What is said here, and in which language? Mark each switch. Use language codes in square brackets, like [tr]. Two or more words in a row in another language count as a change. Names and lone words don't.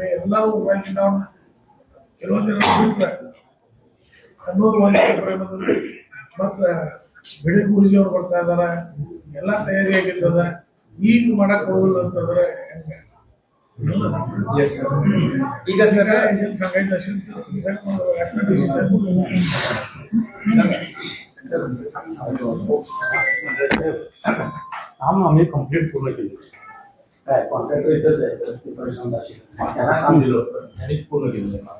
[kn] ಎಲ್ಲರೂ ನಾವು ಕೆಲವೊಂದು ಜನ ಅನ್ನೋದು ಒಂದು ಮತ್ತ ಬಿಳಿ ಗುರುಜಿ ಅವ್ರು ಬರ್ತಾ ಇದಾರ, ಎಲ್ಲಾ ತಯಾರಿ ಆಗಿರ್ತದ. ಈಗ ಮಾಡಕ್ ಹೋಗುದಿಲ್ಲ ಅಂತಂದ್ರೆ ಹೆಂಗ? ಈಗ ಸರ್ [mr] काम आम्ही कंप्लीट पूर्ण केली. काय कॉन्ट्रॅक्टर इथंच आहे, प्रशांत दाशी त्यांना काम दिलं होतं, त्यांनीच पूर्ण केलेलं काम.